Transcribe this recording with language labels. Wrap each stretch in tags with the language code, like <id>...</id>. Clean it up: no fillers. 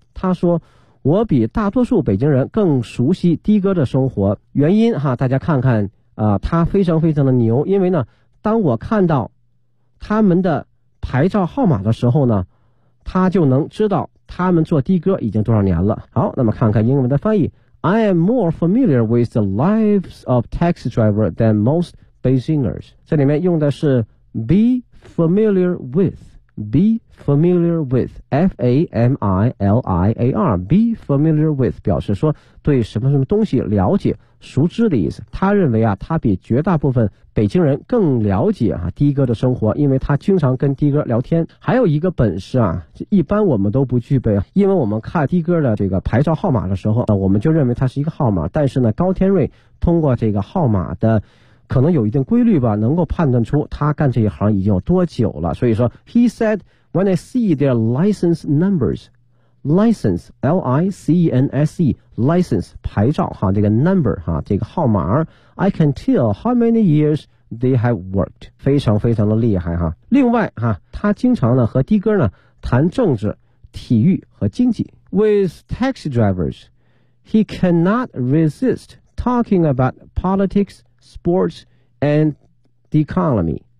<zh>他说我比大多数北京人更熟悉的哥的生活，原因哈，大家看看啊，他非常非常的牛。因为呢当我看到他们的牌照号码的时候呢，他就能知道他们做的哥已经多少年了。好，那么看看英文的翻译。</zh> <en>I am more familiar with the lives of taxi driver than most Beijingers。</en> <zh>这里面用的是</zh> <en>be familiar with，be familiar with</en> <zh>F-A-M-I-L-I-A-R be familiar with 表示说对什么什么东西了解熟知的意思。他认为啊他比绝大部分北京人更了解啊的哥的生活，因为他经常跟的哥聊天。还有一个本事啊一般我们都不具备，因为我们看的哥的这个牌照号码的时候我们就认为它是一个号码，但是呢高天瑞通过这个号码的可能有一定规律吧，能够判断出他干这一行已经有多久了。所以说</zh> <en>He said when I see their license numbers， license L-I-C-E-N-S-E license</en> <zh>牌照哈，这个</zh> <en>number</en> <zh>哈，这个号码，</zh> <en>I can tell how many years they have worked，</en> <zh>非常非常的厉害哈。另外哈，他经常呢和的哥呢谈政治体育和经济。</zh> <en>With taxi drivers he cannot resist talking about politicsports and the economy。</en>